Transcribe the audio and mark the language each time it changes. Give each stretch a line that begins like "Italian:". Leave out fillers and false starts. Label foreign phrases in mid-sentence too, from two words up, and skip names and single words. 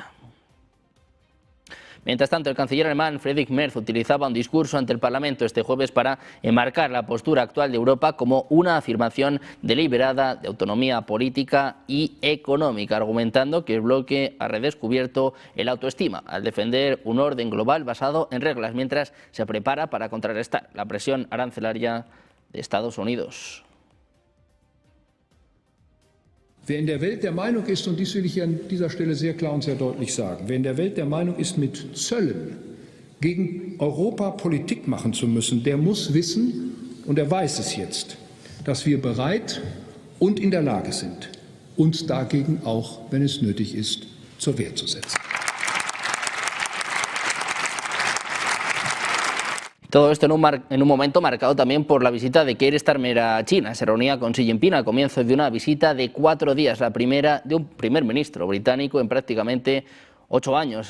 Spanish: Mientras tanto, el canciller alemán Friedrich Merz utilizaba un discurso ante el Parlamento este jueves para enmarcar la postura actual de Europa como una afirmación deliberada de autonomía política y económica, argumentando que el bloque ha redescubierto el autoestima al defender un orden global basado en reglas, mientras se prepara para contrarrestar la presión arancelaria de Estados Unidos.
German: Wer in der Welt der Meinung ist, und dies will ich hier an dieser Stelle sehr klar und sehr deutlich sagen, wer in der Welt der Meinung ist, mit Zöllen gegen Europa Politik machen zu müssen, der muss wissen, und er weiß es jetzt, dass wir bereit und in der Lage sind, uns dagegen auch, wenn es nötig ist, zur Wehr zu setzen.
Spanish: Todo esto en un momento marcado también por la visita de Keir Starmer a China. Se reunía con Xi Jinping al comienzo de una visita de 4 días, la primera de un primer ministro británico en prácticamente 8 años.